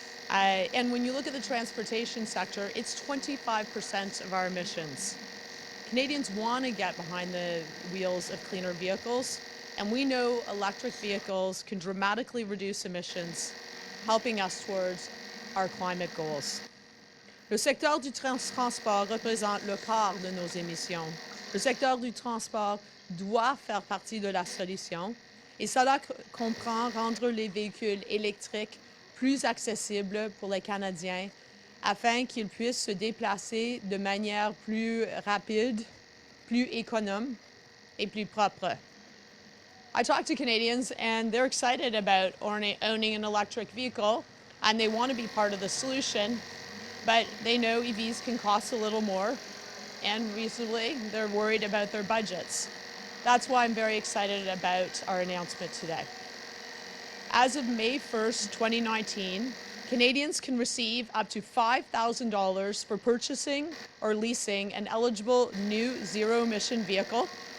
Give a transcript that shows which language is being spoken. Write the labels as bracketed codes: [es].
[en] And when you look at the transportation sector, it's 25% of our emissions. Canadians want to get behind the wheels of cleaner vehicles, and we know electric vehicles can dramatically reduce emissions, helping us towards our climate goals. [fr] Le secteur du transport représente le quart de nos émissions. Le secteur du transport doit faire partie de la solution, et cela comprend rendre les véhicules électriques plus accessibles pour les Canadiens afin qu'ils puissent se déplacer de manière plus rapide, plus économe et plus propre. [en] I talk to Canadians and they're excited about owning an electric vehicle and they want to be part of the solution, but they know EVs can cost a little more and reasonably they're worried about their budgets. That's why I'm very excited about our announcement today. As of May 1st, 2019, Canadians can receive up to $5,000 for purchasing or leasing an eligible new zero-emission vehicle.